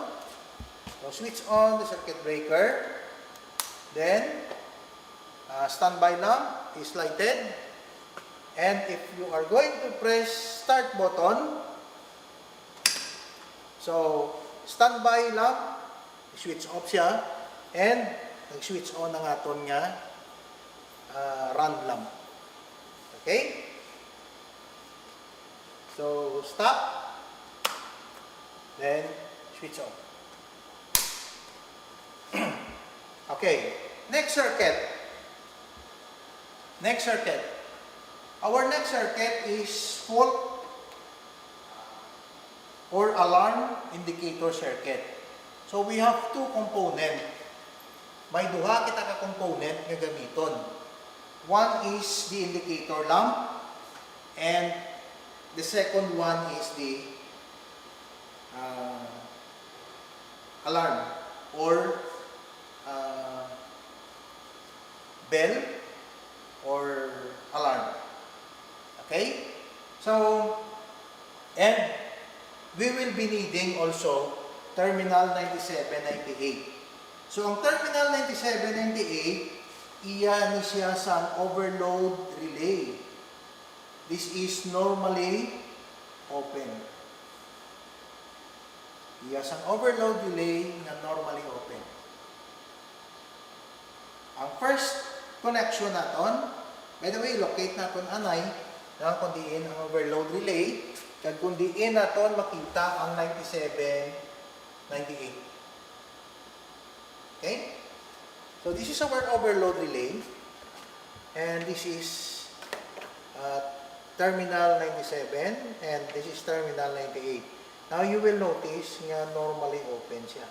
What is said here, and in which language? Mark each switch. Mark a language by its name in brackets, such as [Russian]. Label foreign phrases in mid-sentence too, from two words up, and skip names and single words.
[English] So switch on the circuit breaker. Then standby lamp is lighted. And if you are going to press start button, so standby lamp, switch off siya. [Hiligaynon] And nag-switch on ang aton nga [English] run lamp. Okay? So, stop. Then, switch on. Okay. Next circuit. Next circuit. Our next circuit is fault or alarm indicator circuit. So, we have two components. [Hiligaynon] May duha kita ka component nga gamiton. [English] One is the indicator lamp and the second one is the alarm or bell or alarm. Okay? So, and we will be needing also terminal 9798. So, [Hiligaynon] ang terminal 9798, iya ni siya sa [English] overload relay. This is normally open. [Hiligaynon] Iya sa [English] overload relay [Hiligaynon] na [English] normally open. [Hiligaynon] Ang [English] first connection [Hiligaynon] naton, [English] by the way, [Hiligaynon] locate naton anay, na kung diin ang overload relay, kag kung diin naton makita ang 9798. [English] Okay? So, this is our overload relay. And this is terminal 97. And this is terminal 98. Now, you will notice nga normally open siya.